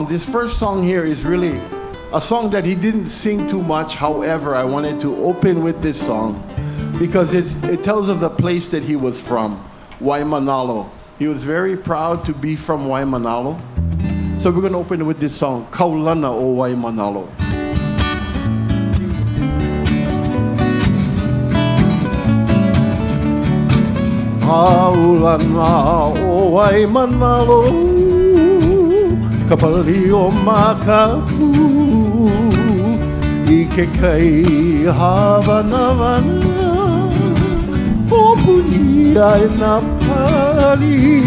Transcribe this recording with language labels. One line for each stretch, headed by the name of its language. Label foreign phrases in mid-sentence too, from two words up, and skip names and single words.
English: This first song here is really a song that he didn't sing too much. However, I wanted to open with this song because it tells of the place that he was from, Waimanalo. He was very proud to be from Waimanalo. So we're going to open with this song, Kaulana o Waimanalo.
Hawaiian: Kaulana o Waimanalo, kapali o Makapu, ike kai havanavana, o punia e Napali.